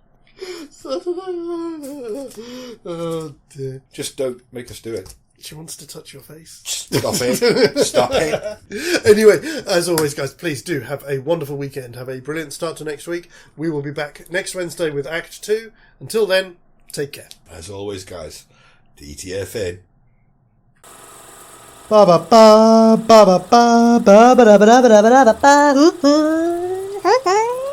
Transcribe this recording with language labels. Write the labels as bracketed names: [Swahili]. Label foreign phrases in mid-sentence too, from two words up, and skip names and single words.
[English] Oh dear! Just don't make us do it. She wants to touch your face. Stop it! Stop it! Anyway, as always, guys, please do have a wonderful weekend. Have a brilliant start to next week. We will be back next Wednesday with Act 2. Until then, take care. As always, guys, DTFN. Ba ba ba ba ba ba ba ba ba ba ba ba ba ba.